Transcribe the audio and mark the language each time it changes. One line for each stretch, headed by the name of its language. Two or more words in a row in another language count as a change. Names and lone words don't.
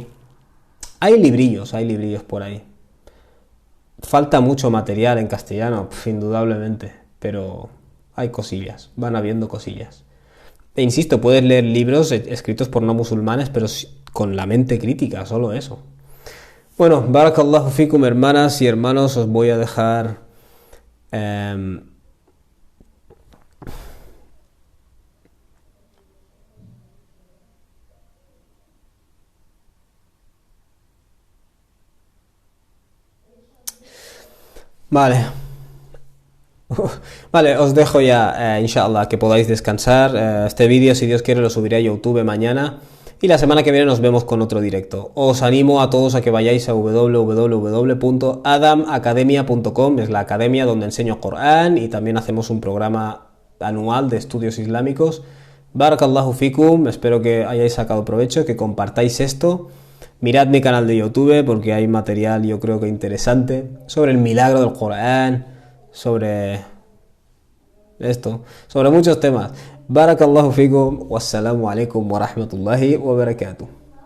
Spanish: Hay librillos por ahí. Falta mucho material en castellano, indudablemente, pero hay cosillas, van habiendo cosillas. E insisto, puedes leer libros escritos por no musulmanes, pero con la mente crítica, solo eso. Bueno,
Arabic: بارك الله فيكم,
Spanish: hermanas y hermanos, os voy a dejar... Vale. Vale, os dejo ya, inshallah, que podáis descansar. Este vídeo, si Dios quiere, lo subiré a YouTube mañana. Y la semana que viene nos vemos con otro directo. Os animo a todos a que vayáis a www.adamacademia.com, es la academia donde enseño Corán y también hacemos un programa anual de estudios islámicos.
Arabic: بارك الله فيكم,
Spanish: espero que hayáis sacado provecho, que compartáis esto. Mirad mi canal de YouTube porque hay material, yo creo que interesante, sobre el milagro del Corán, sobre esto, sobre muchos temas.
Arabic: بارك الله فيكم والسلام عليكم ورحمة الله وبركاته.